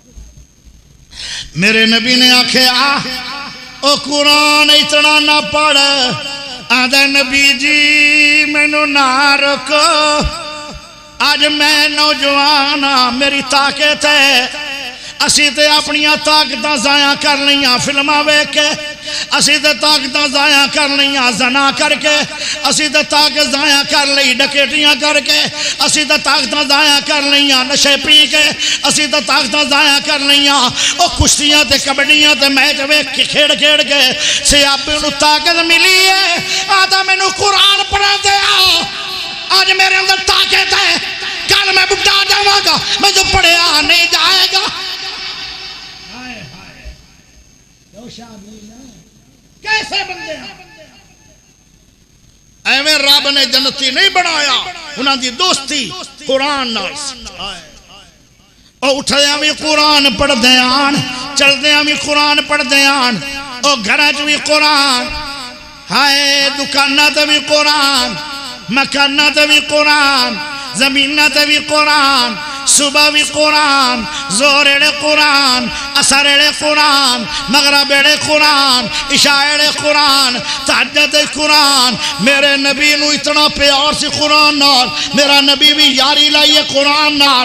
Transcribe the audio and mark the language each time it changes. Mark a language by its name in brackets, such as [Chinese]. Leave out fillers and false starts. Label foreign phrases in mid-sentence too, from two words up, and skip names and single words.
[Punjabi] میرے نبی نے آکھے او قرآن اتنا نہ پڑھ آدھے نبی جی میں نو نہ رکو آج میں نوجوان میری طاقت ہے اسی تے اپنیاں طاقتاں ضائع کر لیاں فلماں ویکھ کے اسی تے طاقتاں ضائع کر لیاں زنا کر کے اسی تے طاقت ضائع کر لی ڈکیٹیاں کر کے اسی تے طاقتاں ضائع کر لیاں نشے پی کے اسی تے طاقتاں ضائع کر لیاں او کشتیاں تے کبڈیاں تے میچ ویکھ کے کھیڑ کھیڑ کے صحابی نو طاقت ملی ہے آدھا مینوں قرآن پڑھا دے آج میرے اندر طاقت ہے کل میں بڑھا جاواں گا میں جو پڑھیا نہیں جائے گا کیسے بندے ہیں ایویں رب نے جنتی نہیں بنایا انہاں دی دوستی قرآن نال او اٹھدیاں بھی قرآن پڑھ دیاں چلدیاں بھی قرآن پڑھ دیاں او گھراں وچ بھی قرآن ہائے دکاناں تے بھی قرآن مکاناں تے بھی قرآن زمیناں تے بھی قرآن صبح بھی قرآن، زور اڑے قرآن، اثر اڑے قرآن، مغرب اڑے قرآن، عشاء اڑے قرآن، تہجد قرآن۔ میرے نبی نو اتنا پیار سی قرآن نال، میرا نبی بھی یاری لائیے قرآن نال۔